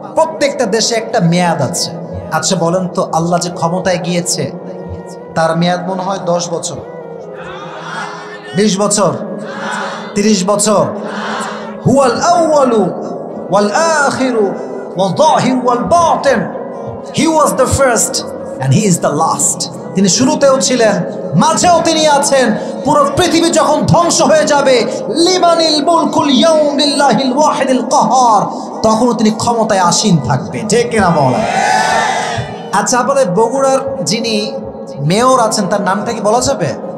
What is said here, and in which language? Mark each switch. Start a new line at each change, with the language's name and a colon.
Bangla: প্রত্যেকটা দেশে একটা মেয়াদ আছে। আচ্ছা বলেন তো, আল্লাহ যে ক্ষমতায় গিয়েছে তার মেয়াদ মনে হয় 10 বছর, 20 বছর, 30 বছর।
Arabic: হুয়াল আউয়ালু ওয়াল আখিরু ওয়াল যাহিরু ওয়াল বাতিন।
English: He was the first and he is the last.
Bangla: তিনি শুরুতেও ছিলেন, মাঝেও তিনি আছেন। পুরো পৃথিবী যখন ধ্বংস হয়ে যাবে,
Arabic: লিমানিল মুলকুল ইয়াউম লিল্লাহিল ওয়াহিদিল কাহার,
Bangla: তখন তিনি ক্ষমতায় আসীন থাকবে, ঠিক কিনা বলেন? আচ্ছা, আমাদের বগুড়ার যিনি মেয়র আছেন তার নামটা কি বলা যাবে?